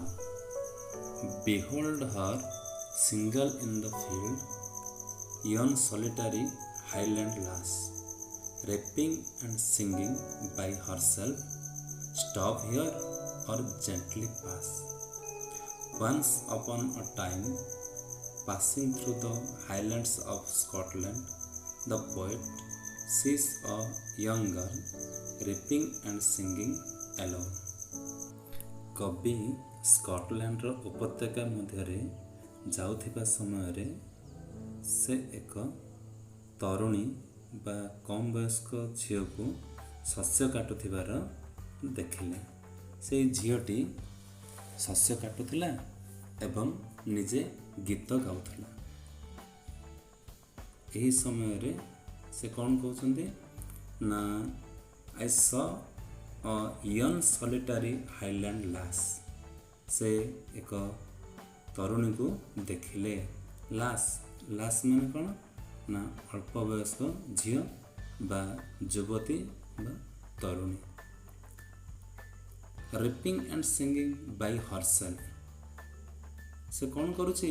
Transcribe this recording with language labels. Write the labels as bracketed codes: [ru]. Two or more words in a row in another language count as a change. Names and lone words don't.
[en] Behold her single in the field, yon solitary highland lass, rapping and singing by herself, stop here or gently pass. Once upon a time, passing through the highlands of Scotland, the poet sees a young girl rapping and singing alone. [or] କବି ସ୍କଟଲ୍ୟାଣ୍ଡର ଉପତ୍ୟକା ମଧ୍ୟରେ ଯାଉଥିବା ସମୟରେ ସେ ଏକ ତରୁଣୀ ବା କମ୍ ବୟସ୍କ ଝିଅକୁ ଶସ୍ୟ କାଟୁଥିବାର ଦେଖିଲେ। ସେଇ ଝିଅଟି ଶସ୍ୟ କାଟୁଥିଲା ଏବଂ ନିଜେ ଗୀତ ଗାଉଥିଲା। ଏହି ସମୟରେ ସେ କ'ଣ କହୁଛନ୍ତି ନା ଆଇ ସ [en] a young solitary highland lass, [or] ସେ ଏକ ତରୁଣୀକୁ ଦେଖିଲେ। ଲାସ୍ ମାନେ କ'ଣ ନା ଅଳ୍ପ ବୟସ୍କ ଝିଅ ବା ଯୁବତୀ ବା ତରୁଣୀ। [en] rapping and singing by herself, [or] ସେ କ'ଣ କରୁଛି?